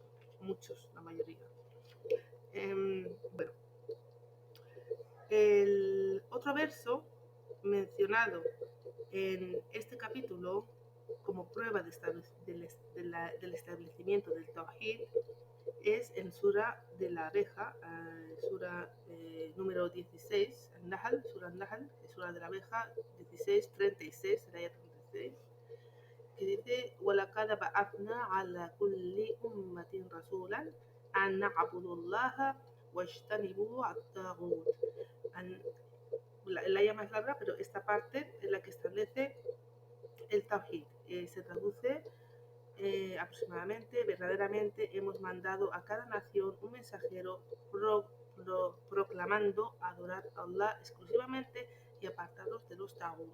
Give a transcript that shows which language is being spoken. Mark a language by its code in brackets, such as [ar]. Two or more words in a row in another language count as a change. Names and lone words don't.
[es] Muchos, la mayoría. Bueno, el otro verso mencionado en este capítulo como prueba del establecimiento del Tawhid es en Sura de la abeja, Sura número 16, Nahl, Sura de la abeja 16, 36, el ayat 36, que dice: [ar] وَلَقَدْ بَعَثْنَا عَلَى كُلِّ أُمَّةٍ رَسُولًا أَنْ نَعْبُدُوا اللَّهَ وَاجْتَنِبُوا الطَّاغُوتَ. [es] La llama es larga, pero esta parte es la que establece el Tawhid. Se traduce aproximadamente: verdaderamente hemos mandado a cada nación un mensajero proclamando adorar a Allah exclusivamente y apartarlos de los tagut.